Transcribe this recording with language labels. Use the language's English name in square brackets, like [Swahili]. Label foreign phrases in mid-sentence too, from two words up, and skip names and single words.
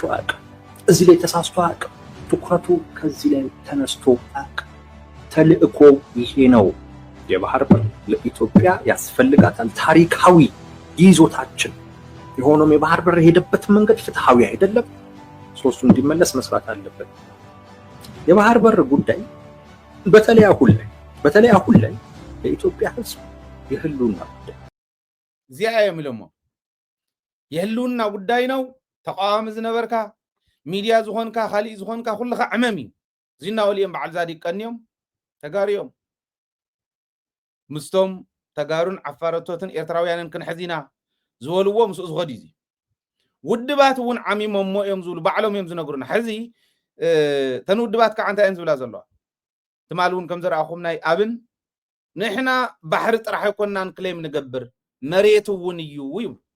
[Amharic] አያውቅም። እዚህ ላይ ተሳስቶ አያውቅም። ትኩረቱ ከዚህ ላይ ተነስቶ አያውቅም። ተልእኮ ይሄ ነው። የባህር በር ለኢትዮጵያ ያስፈልጋታል። ታሪካዊ ይዞታችን የሆነው የባህር በር የሄደበት መንገድ ፍትሃዊ አይደለም። ሶስቱ እንዲመለስ መስራት አለበት። የባህር በር ጉዳይ በተለይ አሁን ላይ ለኢትዮጵያ ህዝብ የህልውና ጉዳይ እዚያ የሚለሞ የህልውና ጉዳይ ነው። [Tigrinya] ተቃዋሚ ዝነበርካ ሚዲያ ዝኾንካ ካሊእ ዝኾንካ ኩልኻ ዕመም እዩ እዚና ወልዮም በዓል ዛዲግ ቀንዮም ተጋሪዮም ምስቶም ተጋሩን ዓፋረቶትን ኤርትራውያንን ክንሕዚና ዝበልዎ ምስኡ ዝኸድ እዩ ውድባት እውን ዓሚሞሞ እዮም ዝብሉ ባዕሎም እዮም ዝነግሩና ሕዚ ተን ውድባት ከዓ እንታይ እየን ዝብላ ዘለዋ ትማል እውን ከም ዝረኣኹም ናይ ኣብን ንሕና ባሕሪ ጥራሕ ኣይኮንናን ክሌም ንገብር መሬት እውን እዩ ይብሉ